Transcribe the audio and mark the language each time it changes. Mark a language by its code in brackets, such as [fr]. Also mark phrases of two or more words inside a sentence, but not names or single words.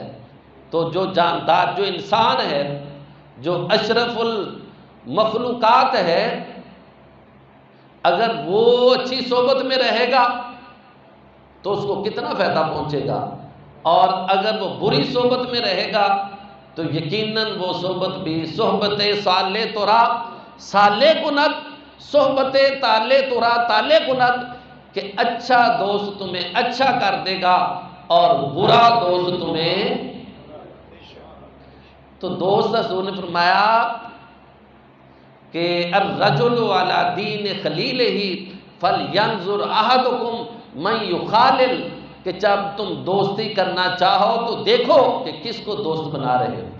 [ur] تو جو جاندار، جو انسان ہے، جو اشرف المخلوقات ہے، اگر وہ اچھی صحبت میں رہے گا تو اس کو کتنا فائدہ پہنچے گا، اور اگر وہ بری صحبت میں رہے گا تو یقیناً وہ صحبت بھی [fa] صحبت صالح ترا صالح کنت، صحبت طالع ترا طالع کنت، [ur] کہ اچھا دوست تمہیں اچھا کر دے گا اور برا دوست تمہیں۔ تو دوست حضور نے فرمایا کہ [ar] الرجل علی دین خلیلہ فلینظر احدکم من یخالل، [ur] کہ جب تم دوستی کرنا چاہو تو دیکھو کہ کس کو دوست بنا رہے ہو۔